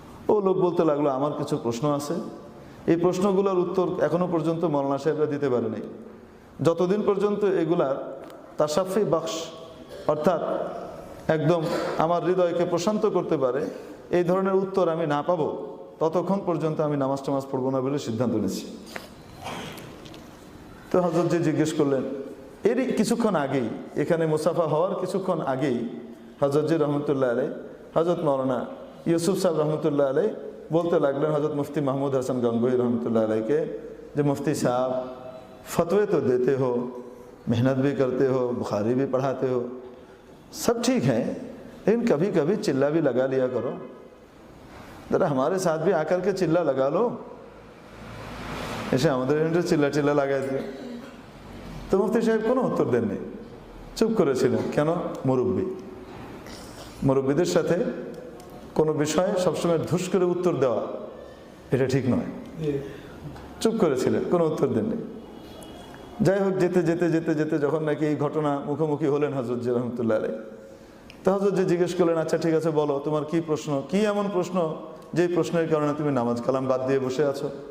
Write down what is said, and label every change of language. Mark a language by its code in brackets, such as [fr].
[bn] ও লোক বলতে লাগলো, আমার কিছু প্রশ্ন আছে, এই প্রশ্নগুলোর উত্তর এখনো পর্যন্ত মাওলানা সাহেবরা দিতে পারেনি। যতদিন পর্যন্ত এগুলার তাসাফি বাক্স অর্থাৎ একদম আমার হৃদয়কে প্রশান্ত করতে পারে এই ধরনের উত্তর আমি না পাবো, ততক্ষণ পর্যন্ত আমি নামাজ টামাজ পড়বো না বলে সিদ্ধান্ত নিয়েছি। তো হযরতজি জিজ্ঞেস করলেন, এরই কিছুক্ষণ আগেই, এখানে মুসাফা হওয়ার কিছুক্ষণ আগেই হযরতজি রহমতুল্লাহ আলাইহি হযরত মাওলানা ইউসুফ সাহেব রহমতুল্লাহ আলাইহি বলতে লাগলেন হযরত মুফতি মাহমুদ হাসান গঙ্গোহী রহমতুল্লাহ আলাইহিকে, যে মুফতি [hi] साहब फतवे तो देते हो, मेहनत भी करते हो, बुखारी भी पढ़ाते हो, सब ठीक है, लेकिन कभी कभी चिल्ला भी लगा लिया करो, जरा हमारे साथ भी आकर के चिल्ला लगा लो। [bn] এসে আমাদের চিল্লা চিল্লা লাগাই দিও। তো মুফতি সাহেব কোনো উত্তর দেননি, চুপ করেছিলেন। কেন? মুরব্বীদের সাথে কোনো বিষয়ে সবসময় ধুস করে উত্তর দেওয়া এটা ঠিক নয়। চুপ করেছিলেন, কোনো উত্তর দেননি। যাই হোক, যেতে যেতে যেতে যেতে যখন নাকি এই ঘটনা মুখোমুখি হলেন হযরতজি রহমতুল্লাহ আলাইহি, তো হযরতজি জিজ্ঞেস করলেন, আচ্ছা ঠিক আছে বলো তোমার কি প্রশ্ন, কি এমন প্রশ্ন যেই প্রশ্নের কারণে তুমি নামাজ কালাম বাদ দিয়ে বসে আছো?